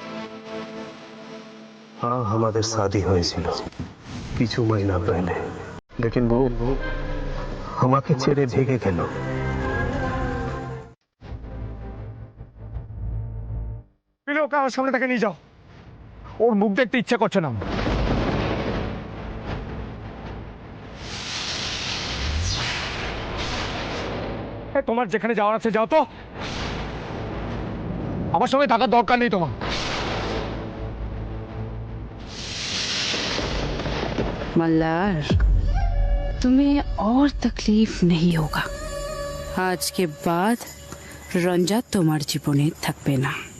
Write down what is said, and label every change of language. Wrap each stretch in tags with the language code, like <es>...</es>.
<hi>हाँ, हमारे शादी</hi> <bn>হয়েছিল কিছু</bn> <hi>महीना पहले, लेकिन वो</hi> <bn>আমাকে ছেড়ে ভেগে গেল। ওকে আমার সামনে তাকে নিয়ে যাও, ওর মুখ দেখতে ইচ্ছা করছে না। তোমার যেখানে যাওয়ার আছে যাও তো, আমার সঙ্গে থাকার দরকার নেই তোমার।</bn> <hi>मल्हार तुम्हें और तकलीफ नहीं होगा आज के बाद रंजा</hi> <bn>তোমার জীবনে থাকবে না</bn>